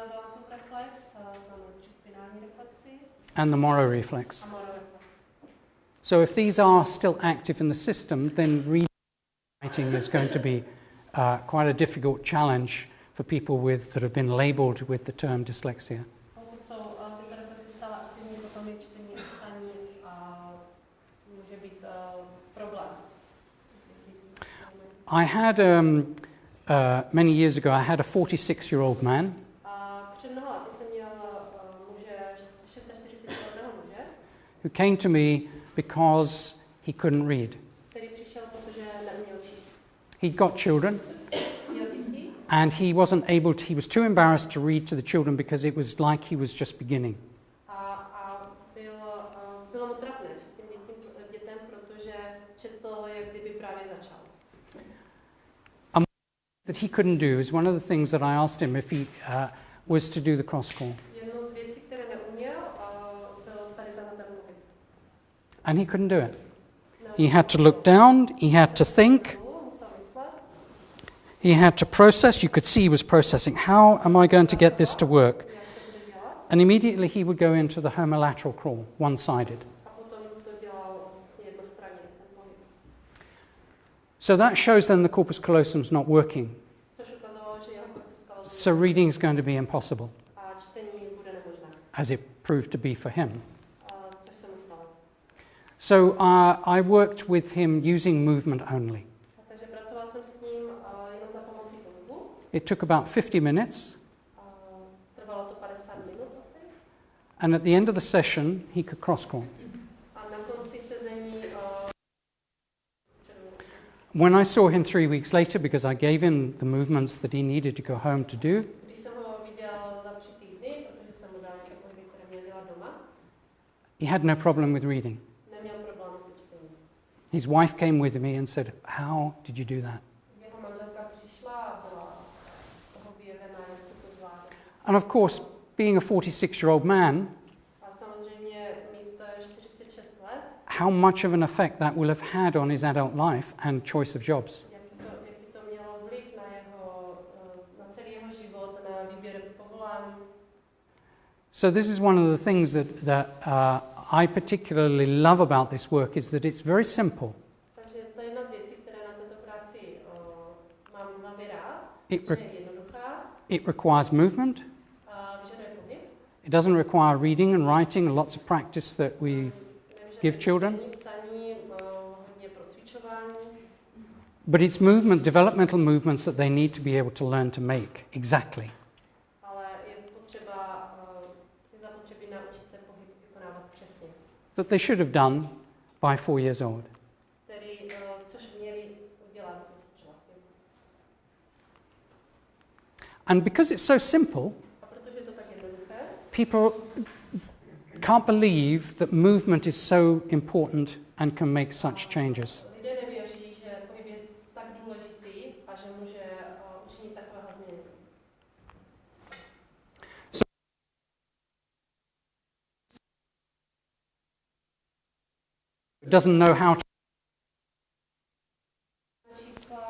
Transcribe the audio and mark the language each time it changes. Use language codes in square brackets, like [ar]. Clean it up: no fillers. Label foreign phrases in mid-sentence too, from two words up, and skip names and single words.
[en] And the moro reflex. So if these are still active in the system, then reading and writing is going to be quite a difficult challenge for people that have been labeled with the term dyslexia. [cs] Pokud jsou ty terapeuty stále aktivní, potom je čtení a psaní a může být problém. [en] I had, many years ago, I had a 46-year-old man [cs] Před mnoha lety jsem měl muže, 46letého muže, [en] who came to me because he couldn't read. [cs] který přišel, protože neuměl číst. [en] He'd got children, [cs] Měl děti [en] and he wasn't able to, he was too embarrassed to read to the children because it was like he was just beginning. [cs] a bylo mu trapné číst těm dětem, protože četl, jak kdyby právě začal. [en] That he couldn't do is one of the things that I asked him if he was to do the cross call. [cs] Jednou z věcí, které neuměl, byl tady ten pohyb. [en] And he couldn't do it. He had to look down, he had to think, [cs] Musel myslet, [en] he had to process. You could see he was processing. How am I going to get this to work? [cs] jak to bude dělat, [en] And immediately he would go into the homolateral crawl, one-sided. [cs] a potom to dělal jednostranně, ten pohyb. [en] So that shows then the corpus callosum's not working. [cs] Což ukazovalo, že jeho korpus callosum [en] So reading is going to be impossible, [cs] a čtení bude nemožné, [en] as it proved to be for him. [cs] což se mu stalo. [en] So I worked with him using movement only. [cs] Takže pracoval jsem s ním jenom za pomocí pohybu. [en] It took about 50 minutes, [cs] Trvalo to 50 minut asi. [en] and at the end of the session, he could cross-crawl. [cs] A na konci sezení [en] When I saw him 3 weeks later, because I gave him the movements that he needed to go home to do, [cs] když jsem ho viděl za 3 týdny, protože jsem mu dal nějaké pohyby, které měl dělat doma, [en] he had no problem with reading. [cs] neměl problém se čtením. [en] His wife came with me and said, "How did you do that?" [cs] Jeho manželka přišla a byla z toho vyjevená, jak se to zvládl. [en] And of course, being a 46-year-old man, [cs] A samozřejmě mít 46 let, [en] how much of an effect that will have had on his adult life and choice of jobs. [cs] jaký to mělo vliv na celý jeho život, na výběr povolání. [en] So this is one of the things that I particularly love about this work is that it's very simple. [cs] Takže to je jedna z věcí, které na této práci mám velmi rád. [en] It, [cs] Je [en] re- [cs] jednoduchá, [en] it requires movement. [cs] vyžaduje pohyb. [en] It doesn't require reading and writing and lots of practice that we [cs] Nevyžaduje [en] give children. [cs] čtení, psaní, hodně procvičování. [en] But it's movement, developmental movements that they need to be able to learn to make exactly. [cs] Ale je zapotřebí naučit se pohyb vykonávat přesně. [en] That they should have done by 4 years old. [cs] Což měli udělat třeba. [en] And because it's so simple, [cs] A protože je to tak jednoduché, [en] people can't believe that movement is so important and can make such changes. [cs] lidé nevěří, že pohyb je tak důležitý a že může učinit takového změny. [en] Doesn't know how to [cs] Čísla,